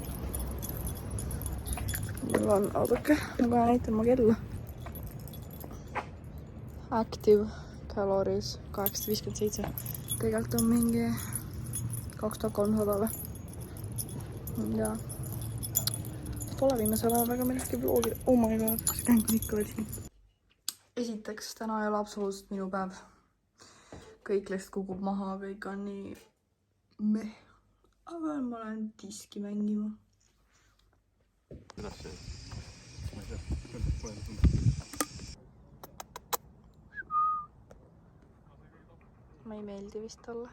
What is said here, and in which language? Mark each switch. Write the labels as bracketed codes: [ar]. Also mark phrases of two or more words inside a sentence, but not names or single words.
[et] Mul on, oodake, ma kohe näitan ma kella. [en] Active calories 857. [et] Tegelikult on mingi 2300 või. Ja pole viimasel ajal väga millestki vloogida. [en] Oh my god, [et] see käng on ikka veel siin. Esiteks, täna ei ole absoluutselt minu päev. Kõik lihtsalt kukub maha, kõik on nii meh. Aga ma lähen diski mängima. Kuidas see? Ma ei meeldi vist olla.